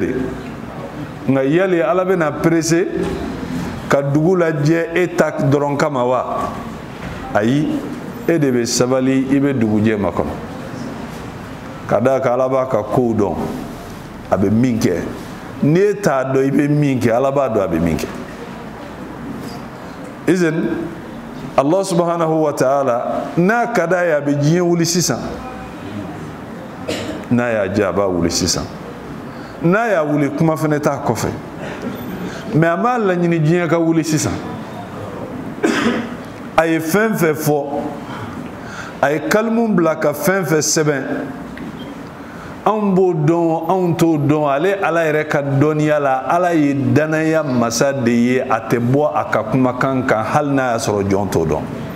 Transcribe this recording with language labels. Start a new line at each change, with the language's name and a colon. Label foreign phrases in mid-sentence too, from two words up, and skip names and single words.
Bambara: de nka yali Ala bɛna perese ka dugu lajɛ e ta dɔrɔn kama wa ayi e de bɛ sabali i bɛ dugu jɛ makɔnɔ ka d'a kan Ala b'a ka kow dɔn a bɛ min kɛ n'i e t'a dɔn i bɛ min kɛ Ala b'a dɔn a bɛ min kɛ
Arabic: إذن الله سبحانه وتعالى
Bambara: n'a ka d'a ye a bɛ diɲɛ wuli sisan n'a y'a diya a b'a wuli sisan n'a y'a wuli kuma fana t'a kɔfɛ mais a m'a laɲini diɲɛ ka wuli sisan a ye fɛn fɛn fɔ a ye kalimu bila ka fɛn fɛn sɛbɛn anw b'o dɔn anw t'o dɔn ale Ala yɛrɛ ka dɔnniya la Ala ye danaya masa de ye a tɛ bɔ a ka kumakan kan hali n'a y'a sɔrɔ jɔn t'o dɔn